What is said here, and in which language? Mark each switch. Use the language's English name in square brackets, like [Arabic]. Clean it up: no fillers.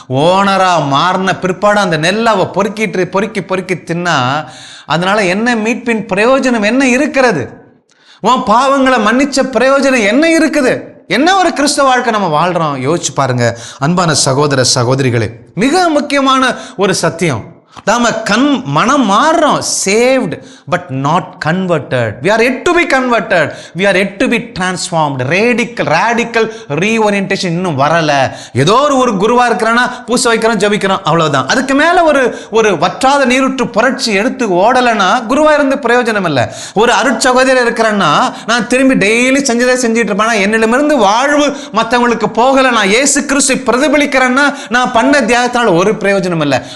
[Tamil] ஓனரா மாறின பிற்பாடு அந்த நெல்லை அவ பொறுக்கி பொறுக்கி தின்னா அதனால என்ன மீட்பின் பிரயோஜனம் என்ன இருக்கிறது? உன் பாவங்களை மன்னிச்ச பிரயோஜனம் என்ன இருக்குது? என்ன ஒரு கிறிஸ்தவ வாழ்க்கை நம்ம வாழ்றோம்? யோசிச்சு பாருங்க அன்பான சகோதர சகோதரிகளே. மிக முக்கியமான ஒரு சத்தியம், நாம மனம் மாறுறோம், [English] saved but not converted. We are yet to be converted. We are yet to be transformed. Radical reorientation [Tamil] இன்னும் வரல. ஏதோ ஒரு குருவா இருக்கிறானா பூச வைக்கிறோம், ஜபிக்கிறோம், அவ்வளவுதான். அதுக்கு மேல ஒரு வற்றாத நீருற்று புரட்சி எடுத்து ஓடலைன்னா குருவா இருந்து பிரயோஜனம் இல்லை. ஒரு அருட்சகோதரர் இருக்கிறேன்னா நான் திரும்பி டெய்லி செஞ்சதே செஞ்சுட்டு இருப்பேன், என்னிடமிருந்து வாழ்வு மற்றவங்களுக்கு போகல, நான் இயேசு கிறிஸ்துவை பிரதிபலிக்கிறேன்னா நான் பண்ண தியாகத்தினால ஒரு பிரயோஜனம் இல்லை.